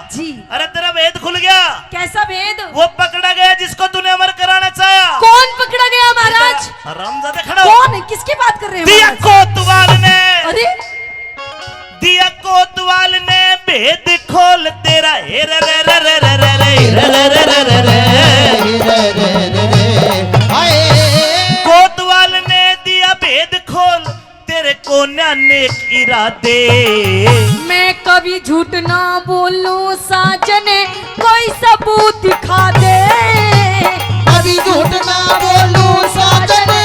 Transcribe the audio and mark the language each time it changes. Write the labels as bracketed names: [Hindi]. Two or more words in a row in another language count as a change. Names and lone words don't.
[Hindi] जी। अरे तेरा भेद खुल गया। कैसा भेद? वो पकड़ा गया जिसको तूने अमर कराना चाहा। कौन पकड़ा गया महाराज? रामजादे खड़ा हो। कौन है? किसकी बात कर रहे हैं दिया महाराज? कोतवाल ने, अरे दिया कोतवाल ने भेद खोल तेरा। हे रे रे रे रे रे रे रे रे रे रे रे रे। कोतवाल ने दिया भेद खोल तेरे को नेक इरादे। मैं कभी झूठ ना बोलूं साजने, कोई सबूत दिखा दे। कभी झूठ ना बोलूं साजने,